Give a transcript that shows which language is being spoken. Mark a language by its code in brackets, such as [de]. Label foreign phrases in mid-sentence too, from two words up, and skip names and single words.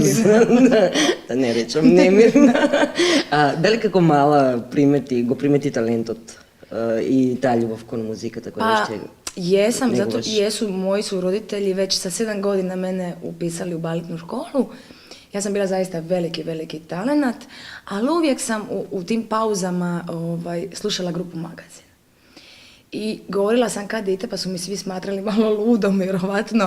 [mk] Да не речам немирна. Дали како мала го примети талентот и та љубов кон музиката која ще [hr] jesam, zato moji su roditelji već sa 7 godina mene upisali u baletnu školu. Ja sam bila zaista veliki talenat, ali uvijek sam u tim pauzama slušala grupu Magazin. I govorila sam kad dite, pa su mi svi smatrali malo ludom, vjerovatno.